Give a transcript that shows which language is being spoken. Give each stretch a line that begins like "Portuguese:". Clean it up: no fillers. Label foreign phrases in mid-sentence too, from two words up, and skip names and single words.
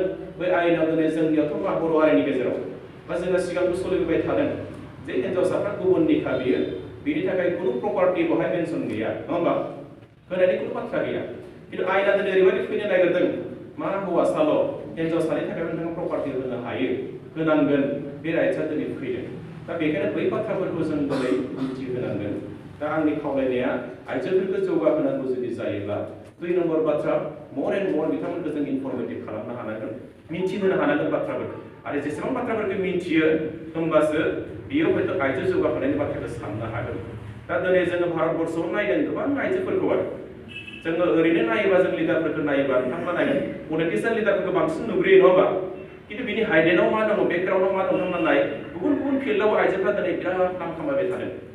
Bodo: बै आयेनाव दिनै जोंनियावथ' बर' हारिनि गेजेराव बा जोङो सिगांबो सोलिबोबाय थादों जे हिन्जावसाफ्रा गुबुननिखा बियो बिनि थाखाय कुनु प्रपार्टी बहाय मेंशन गैया नङा होमबा होनायनि कुनु बाथ्रा गैया किन्तु आयेना दिनै ओरैबायदि फैनो नागिरदों मा हौवासाल' हिन्जावसानि थाखाय नोंथाङा प्रपार्टी होनो हायो होनांगोन बे राइट्सआ दिनै फैदों दा बेखायनो बै बाथ्राफोरखौ जों दिनै मिथिहोनांगोन दा आंनि खावलायनाया आइजोफोरखौ जौगाहोनांगौ जुदि जायोब्ला 2 नम्बर बाथ्रा
English: more and more
Bodo: बिथांमोनखौ जों इनफर्मेटिभ खालामनो हानांगोन मिथिहोनो हानांगोन बाथ्राफोरखौ आरो जेसेबां बाथ्राफोरखौ मिथियो होमबासो बियो हयथ' आइजो जौगाहोनायनि बाथ्राखौ साननो हागोन दा दिनै जोङो भारतबर्षआव नायदों गोबां आइजोफोरखौ आरो जोङो ओरैनो नायोबा जों लिडारफोरखौ नायोबा नोंथांमोना नायगोन पलिटिशियान लिडारफोरखौ बांसिन नुग्रोयो नङा होमबा किन्तु बिनि हाइडेनाव मा दङ बेकग्राउन्डआव मा दं नोंथांमोना नाय गुबुन गुबुन फिल्डआव आइजोफ्रा दिनै बिराद नाम खामायबाय थादों